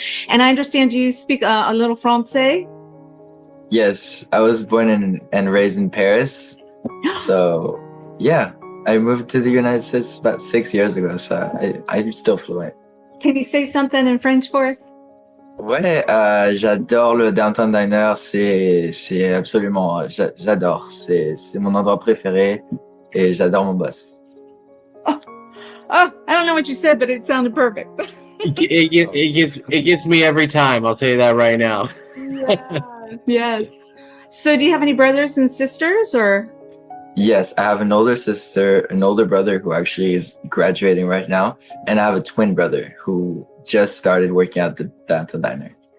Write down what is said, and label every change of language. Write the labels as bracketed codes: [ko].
[en] And I understand you speak a little Francais. Yes, I was born and raised in Paris. So yeah, I moved to the United States about 6 years ago. So I'm still fluent. Can you say something in French for us? [fr] Ouais, j'adore le Downtown Diner. C'est absolument, j'adore. C'est mon endroit préféré et j'adore mon boss. [en] Oh, I don't know what you said, but it sounded perfect. It gets me every time. I'll tell you that right now. Yes. So, do you have any brothers and sisters, or? Yes, I have an older sister, an older brother who actually is graduating right now, and I have a twin brother who just started working at the Downtown Diner.